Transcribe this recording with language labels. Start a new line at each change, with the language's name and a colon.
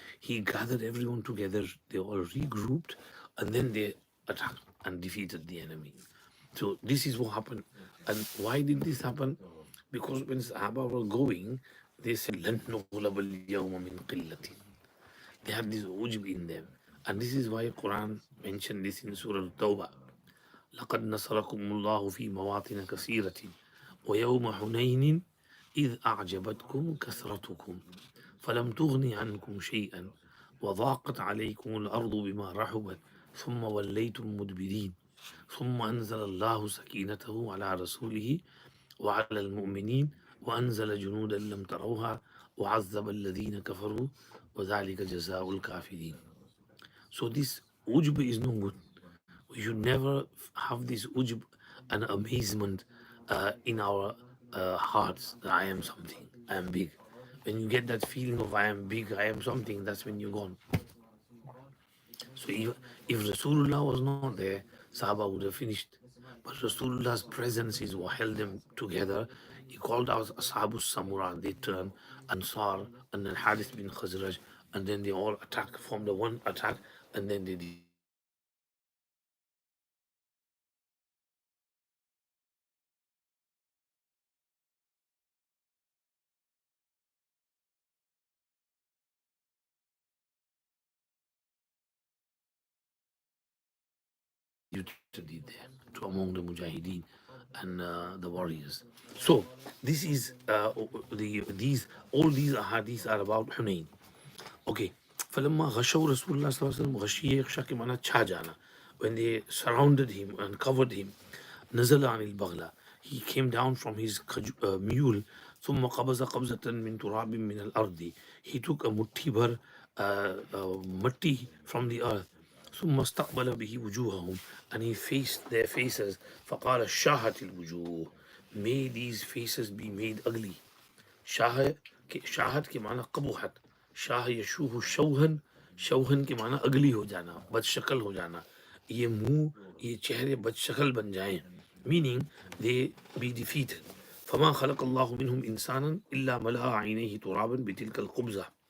English: He gathered everyone together. They all regrouped, and then they attacked and defeated the enemy. So this is what happened. And why did this happen? Because when Sahaba were going, they said, "Lan nughlab al-yawma min qillatin." They had this ujb in them. And this is why Quran mentioned this in Surah Tawbah.
Arabic: لقد نصركم الله في مواطن كثيرة ويوم حنين إذ أعجبتكم كثرتكم فلم تغن عنكم شيئا وضاقت عليكم الأرض بما رحبت ثم وليتم مدبرين ثم أنزل الله سكينته على رسوله وعلى المؤمنين وأنزل جنودا لم تروها وعذب الذين كفروا وذلك جزاء الكافرين.
English: So this ujb is no good. We should never have this ujb and amazement in our hearts that I am something, I am big. When you get that feeling of I am big, I am something, that's when you're gone. So if Rasulullah was not there, Sahaba would have finished. But Rasulullah's presence is what held them together. He called out Ashabus Samura, they turned, Ansar, and then Hadith bin Khazraj, and then they all attack, formed the one attack, and then they did there to among the Mujahideen and the warriors. So this is all these ahadith are about Hunayn. Okay.
Arabic: فلما غشوا رسول الله صلى الله عليه وسلم غشية يغشى
Hindi: के माना छा जाना.
English: When they surrounded him and covered him,
Arabic: نزل عن البغلة,
English: he came down from his mule.
Arabic: ثم قبض قبضة من تراب من الأرض,
English: he took a mutti matti from the earth.
Arabic: ثم استقبل به وجوههم,
English: and he faced their faces.
Arabic: فقال شاهت الوجوه,
English: may these faces be made ugly.
Hindi: शाहत के माना कबूहत, शाह यशूह शौहन, शौहन के माना अगली हो जाना, बदशक्ल हो जाना, ये मुंह ये चेहरे बदशक्ल बन जाएं,
English: meaning they be defeated.
Arabic: فما خلق الله منهم إنسانا إلا ملأ عينيه ترابا بتلك القبزة.